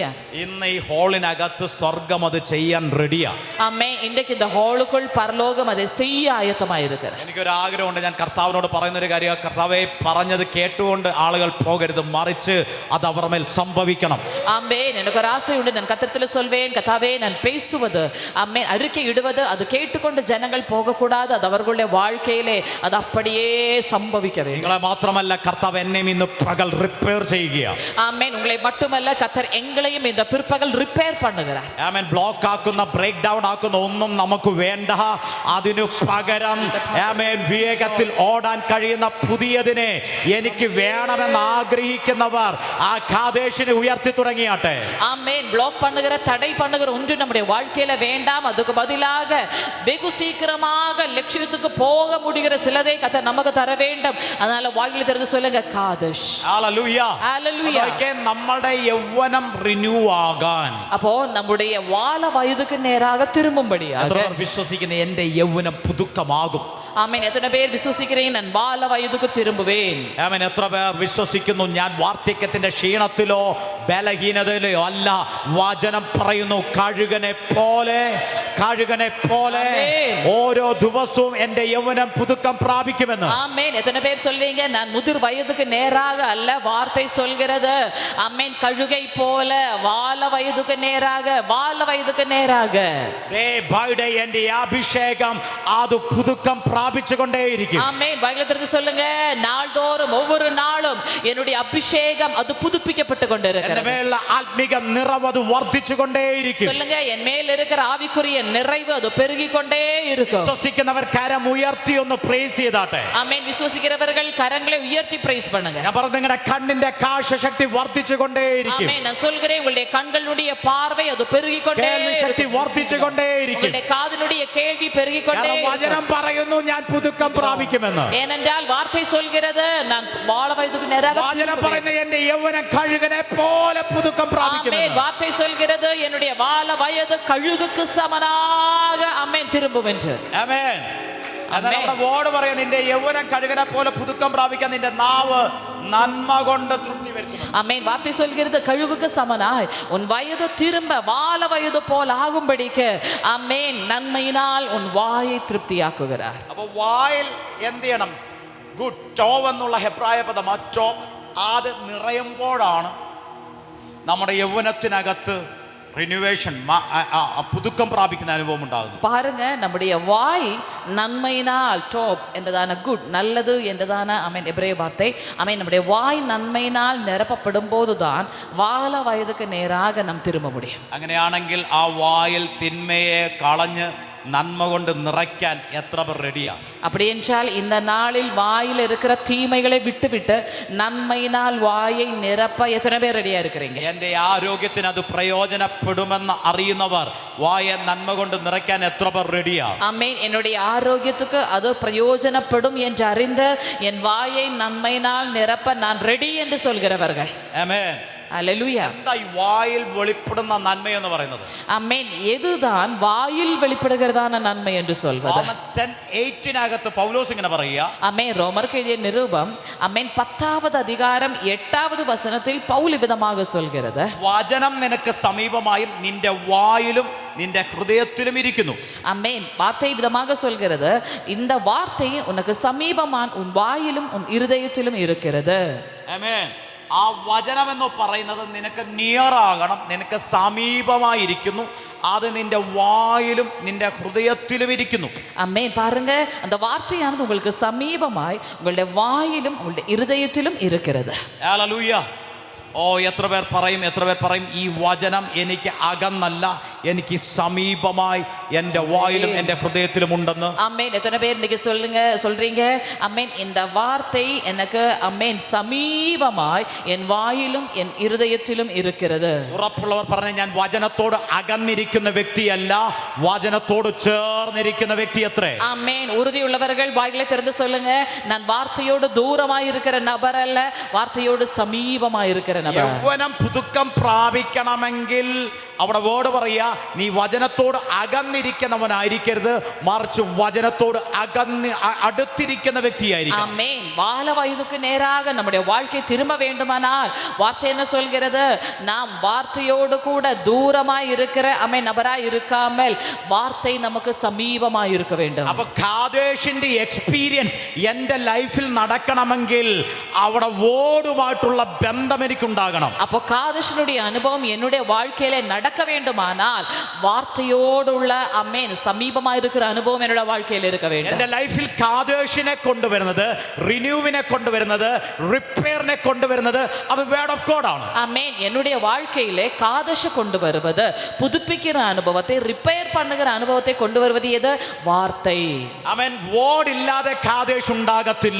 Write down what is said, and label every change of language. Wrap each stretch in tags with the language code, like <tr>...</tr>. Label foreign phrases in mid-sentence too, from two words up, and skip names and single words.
<ml>ഇന്ന് ഈ ഹോളിനകത്ത് സ്വർഗ്ഗം അത് ചെയ്യാൻ റെഡിയാ. ആമേൻ.</ml> <ta>ഇന്നേക്ക് இந்த ஹால்கள் பரலோகம் அது செய்ய ആയത്തമായിരിക്കുന്നു.</ta> <ml>എനിക്കൊരു ആഗ്രഹമുണ്ട്, ഞാൻ കർത്താവിനോട് പറയുന്നൊരു കാര്യം, കർത്താവേ പറഞ്ഞത് കേട്ടുകൊണ്ട് ആളുകൾ പോകരുത്, മറിച്ച് അത് അവർ മേൽ സംഭവിക്കണം.</ml> <ta>ആമേൻ. எனக்கொரு ஆசையுண்டு, நான் கர்த்தத்தில் சொல்வேன், கர்த்தாவே நான் பேசுவது ആമേൻ அறிக்கை இடுவது அது கேட்டுக்கொண்டு ஜனங்கள் போகக்கூடாது, அது அவர்களுடைய வாழ்க்கையிலே அது அப்படியே സംഭവിக்க வேண்டும்.</ta> <ml>നിങ്ങളെ മാത്രമല്ല, കർത്താവ് എന്നെയും ഇന്ന് പകൽ റിപ്പയർ ചെയ്യുകയാണ്. ആമേൻ.</ml> <ta>ഉങ്ങളെ மட்டுமல்ல, கர்த்தர் எங்களையும் இந்த பிற்பகல் ரிப்பேர் பண்ணுகிறார். ആമേൻ.</ta> <ml>ബ്ലോക്ക് ആക്കുന്ന,</ml> <en>break down</en> <ml>ആക്കുന്ന ഒന്നും നമുക്ക് വേണ്ട. അതിനു പകരം ആമേൻ വേഗത്തിൽ ഓടാൻ കഴിയുന്ന പുതിയതിനെ എനിക്ക് വേണമെന്ന് ആഗ്രഹിക്കുന്നവർ ആ കാദേശിനെ ഉയർത്തി തുടങ്ങിയാട്ടെ. ആമേൻ.</ml> <ta>ബ്ലോക്ക് பண்ணுகிற, தடை பண்ணுகிற ஒன்று நம்முடைய வாழ்க்கையில வேண்டாம், அதுக்கு பதிலாக வெகு சீக்கிரமாக லட்சியத்துக்கு போக முடிகிற சிலதை கர்த்தர் நமக்கு தர வேண்டும். அதனால வாயில திறந்து சொல்லுங்க കാദേശ്. ഹല്ലേലൂയ. ഹല്ലേലൂയ.</ta> <ml>നമ്മുടെ യൗവനം റിന്യൂ ആകാൻ,</ml> <ta>அப்போ நம்முடைய வால வயதுக்கு நேராக திரும்பும்படியாக</ta> <ml>വിശ്വസിക്കുന്ന എന്റെ യൗവനം പുതുക്കമാകും.</ml> <ta>ஆமென். எத்தனை பேர் விசுவாசிக்கிறீங்க நான் வால வயதுக்கு திரும்புவேன்?</ta> <ml>ആമേൻ. എത്ര പേർ വിശ്വസിക്കുന്നു ഞാൻ വാർദ്ധക്യത്തിന്റെ ക്ഷീണത്തിലോ ബലഹീനതയിലോ അല്ല? വചനം പറയുന്നു കഴുകനെ പോലെ ഓരോ ദിവസവും എന്റെ യൗവനം പുതുക്കം പ്രാപിക്കുമെന്ന്.</ml> <ta>ஆமென். எத்தனை பேர் சொல்வீங்க நான் முதிர் வயதுக்கு நேராக அல்ல, வார்த்தை சொல்கிறது ஆமென் கழுகை போல வால வயதுக்கு நேராக</ta> <en>day by day</en> <ml>എന്റെ അഭിഷേകം അത് പുതുക്കം പ്രാപിച്ചുകൊണ്ടേയിരിക്കും.</ml> <ta>ஆமென். பைபிளத்திற்கு சொல்லுங்க நாள்தோறும் ஒவ்வொரு நாளும் என்னுடைய அபிஷேகம் அது புதுப்பிக்கப்பட்டு கொண்டிருக்கிறது.</ta> <ml>എന്റെ മേലുള്ള ആത്മീക നിറവ് അത് വർദ്ധിച്ചുകൊണ്ടേയിരിക്കും.</ml> <ta>சொல்லுங்க என் மேல் இருக்கிற ஆவிக்குரிய நிறைவு அது பெருகிக் கொண்டே இருக்கும்.</ta> <ml>വിശ്വസിക്കുന്നവർ കരം ഉയർത്തി ഒന്ന് പ്രൈസ് ചെയ്താട്ടെ.</ml> <ta>ஆமென். விசுவாசிக்கிறவர்கள் கரங்களை உயர்த்தி பிரைஸ் பண்ணுங்க.</ta> <ml>ഞാൻ പറഞ്ഞു നിങ്ങളുടെ കണ്ണിന്റെ കാഴ്ചശക്തി വർദ്ധിച്ചുകൊണ്ടേയിരിക്കും.</ml> <ta>ஆமென். நான் சொல்கிறேன் உங்களுடைய கண்களுடைய பார்வை அது பெருகிக் கொண்டே</ta> <ml>ശക്തി വർദ്ധിച്ചുകൊണ്ടേയിരിക്കും.</ml> <ta>உங்களுடைய காதினுடைய கேள்வி பெருகிக் கொண்டே இருக்கும்.</ta> <ml>വചനം പറയുന്നു ഞാൻ പുതുക്കം പ്രാപിക്കുമെന്ന്.</ml> <ta>ஏனென்றால் வார்த்தை சொல்கிறது நான் வால வயதுக்கு நேராக</ta> <ml>വചനം പറയുന്നു എന്റെ യൗവനം കഴുകനെ പോലെ പുതുക്കം പ്രാപിക്കുമെന്ന്.</ml> <ta>ஆமென். வார்த்தை சொல்கிறது என்னுடைய வால வயது கழுகுக்கு சமனாக ஆமென் திரும்பும் என்று.</ta> <ml>ആമേൻ. അതാണ് നമ്മുടെ വേർഡ് പറയുന്നത് നിന്റെ യൗവനം കഴുകനെ പോലെ പുതുക്കം പ്രാപിക്കാൻ നിന്റെ നാവ് നന്മ കൊണ്ട് തൃപ്തി വരുത്തുന്നു.</ml> <ta>ஆமென். வார்த்தை சொல்கிறது கழுகுக்கு சமனாய் உன் வயது திரும்ப வால வயது போல் ஆகும்படிக்கு ஆமென் நன்மையினால் உன் வாயை திருப்தியாக்குகிறார்.</ta> <ml>അപ്പോൾ വായിൽ എന്ത് ചെയ്യണം? ഗുഡ് ടോവ് എന്നുള്ള ഹെബ്രായ പദം, ആ ടോവ് അത് നിറയുമ്പോഴാണ് നമ്മുടെ യൗവനത്തിനകത്ത് റിന്യൂവേഷൻ പുതുക്കം പ്രാപിക്കുന്ന അനുഭവം ഉണ്ടാകുന്നു.</ml> <ta>பாருங்க நம்முடைய வாய் நன்மையினால் டோப் என்றதான குட் நல்லது என்றதான ஆமென் எபிரேய வார்த்தை. ஆமென். நம்முடைய வாய் நன்மையினால் நிரப்பப்படும் போதுதான் வால வயதுக்கு நேராக நாம் திரும்ப முடியும்.</ta> <ml>അങ്ങനെയാണെങ്കിൽ ആ വായിൽ തിന്മയെ കളഞ്ഞ് നന്മ കൊണ്ട് നിറയ്ക്കാൻ എത്ര പേർ റെഡിയാണ്?</ml> <ta>அப்படி என்றால் இந்த நாளில் வாயில் இருக்கிற தீமைகளை விட்டுவிட்டு நன்மையினால் வாயை நிரப்ப எத்தனை பேர் ரெடியா இருக்கிறீங்க?</ta> <ml>എന്റെ ആരോഗ്യത്തിന് അത് പ്രയോജനപ്പെടുമെന്ന് അറിയുന്നവർ വായെ നന്മ കൊണ്ട് നിറയ്ക്കാൻ എത്ര പേർ റെഡിയാണ്?</ml> <ta>ஆமென். என்னுடைய ஆரோக்கியத்துக்கு அது பிரயோஜனப்படும் என்று அறிந்து என் வாயை நன்மையினால் நிரப்ப நான் ரெடி என்று சொல்கிறவர்கள்.</ta> <ml>ആമേൻ.</ml> <ta>அல்லேலூயா.</ta> <ml>എന്താ ഈ വായിൽ വെളിപ്പെടുന്ന നന്മ എന്ന് പറയുന്നത്?</ml> <ta>ஆமென். எதுதான் வாயில் வெளிப்படுகிறதான நன்மை என்று சொல்வது?</ta> <ml>റോമൻസ് 10:8 പൗലോസ് ഇങ്ങനെ പറയുക.</ml> <ta>ஆமென். ரோமருக்கு எழுதிய நிருபம் ஆமென் 10வது அதிகாரம் 8வது வசனத்தில் பவுல் விதமாக சொல்கிறது,</ta> <ml>വചനം നിനക്ക് സമീപമായും നിന്റെ വായിലും നിന്റെ ഹൃദയത്തിലും ഇരിക്കുന്നു.</ml> <ta>ஆமென். வார்த்தை விதமாக சொல்கிறது இந்த வார்த்தை உனக்கு சமீபமான் உன் வாயிலும் உன் இருதயத்திலும் இருக்கிறது.</ta> <ml>ആമേൻ. ആ വചനം എന്ന് പറയുന്നത് നിനക്ക് നിയർ ആകണം, നിനക്ക് സമീപമായിരിക്കുന്നു. അത് നിന്റെ വായിലും നിന്റെ ഹൃദയത്തിലും ഇരിക്കുന്നു.</ml> <ta>ஆமென். பாருங்க அந்த வார்த்தையானது உங்களுக்கு சமீபமாய் உங்களுடைய வாயிலும் உங்களுடைய இருதயத்திலும் இருக்கிறது.</ta> <ml>ഹല്ലേലൂയ. ഓ എത്ര പേർ പറയും ഈ വചനം എനിക്ക് അകന്നല്ല, എനിക്ക് സമീപമായി എൻ്റെ വായിലും എൻ്റെ ഹൃദയത്തിലും ഉണ്ടെന്ന്.</ml> <ta>ஆமென். எத்தனை பேர் இன்னைக்கு சொல்றீங்க ஆமென் இந்த வார்த்தை எனக்கு ஆமென் சமீபமாய் என் வாயிலும் என் இருதயத்திலும் இருக்கிறது.</ta> <ml>ഉറപ്പുള്ളവർ പറഞ്ഞ ഞാൻ വചനത്തോട് അകന്നിരിക്കുന്ന വ്യക്തിയല്ല, വചനത്തോട് ചേർന്നിരിക്കുന്ന വ്യക്തി എത്രേ?</ml> <ta>ஆமென். உறுதியுள்ளவர்கள் வாய்களை திறந்து சொல்லுங்க நான் வார்த்தையோடு தூரமாய் இருக்கிற நபர் அல்ல, வார்த்தையோடு சமீபமாய் இருக்கிற நபர்.</ta> <ml>യൗവനം പുതുക്കം പ്രാപിക്കണമെങ്കിൽ അവിടെ വേർഡ് പറയാ നീ വചനത്തോട് അകന്നിരിക്കുന്നവനായിരിക്കരുത്, മറിച്ച് വചനത്തോട് അടുത്തിരിക്കുന്ന വ്യക്തിയായിരിക്കും.</ml> <ta>ஆமென். வால வயதுக்கு நேராக நம்முடைய வாழ்க்கை திரும்ப வேண்டுமானால் வார்த்தை என்ன சொல்கிறது? நாம் வார்த்தையோடு கூட தூரமாய் இருக்கிற ஆமென் நபராய் இருக்காமல் வார்த்தை நமக்கு சமீபமாய் இருக்க வேண்டும்.</ta> <ml>അപ്പൊ കാദേശിന്റെ എക്സ്പീരിയൻസ് എന്റെ ലൈഫിൽ നടക്കണമെങ്കിൽ അവിടെ വേർഡുമായിട്ടുള്ള ബന്ധം എനിക്കുണ്ടാകണം.</ml> <ta>அப்போ காதேஷனுடைய அனுபவம் என்னுடைய வாழ்க்கையில நடக்க வேண்டுமானால் வார்த்தையோடுள்ள ஆமென் சமீபமாய் இருக்கிற அனுபவம் என்னோட வாழ்க்கையில் இருக்க வேண்டும்.</ta> <ml>എന്റെ ലൈഫിൽ കാദേശിനെ കൊണ്ടുവരുന്നത്, റിന്യൂവിനെ കൊണ്ടുവരുന്നത്, റിപ്പയറിനെ കൊണ്ടുവരുന്നത് അത്</ml> <en>word of God</en> <ml>ആണ്.</ml> <ta>ஆமென். என்னுடைய வாழ்க்கையிலே காதேஷ கொண்டு வருவது, புதுப்பிக்கிற அனுபவத்தை, ரிப்பேர் பண்ணுகிற அனுபவத்தை கொண்டு வருவது எது? வார்த்தை.</ta> <ml>ആമേൻ. വേർഡ് ഇല്ലാതെ കാദേശ് ഉണ്ടാകത്തില്ല.</ml>